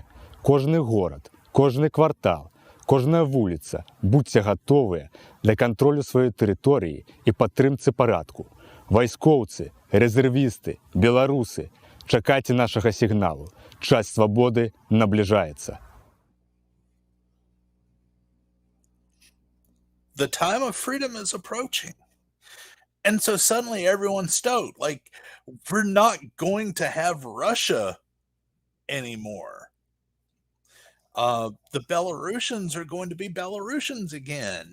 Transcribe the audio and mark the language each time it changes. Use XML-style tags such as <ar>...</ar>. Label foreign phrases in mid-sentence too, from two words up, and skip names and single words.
<be>Кожны горад, кожны квартал, кожная вуліца, будьце гатовыя для кантролю сваёй тэрыторыі і падтрымцы парадку. Вайскоўцы, рэзервісты, беларусы, чакайце нашага сігналу. Час свабоды набліжаецца.</be> <en>The time of freedom is approaching. And so suddenly everyone's stoked. Like, we're not going to have Russia anymore. The Belarusians are going to be Belarusians again.</en>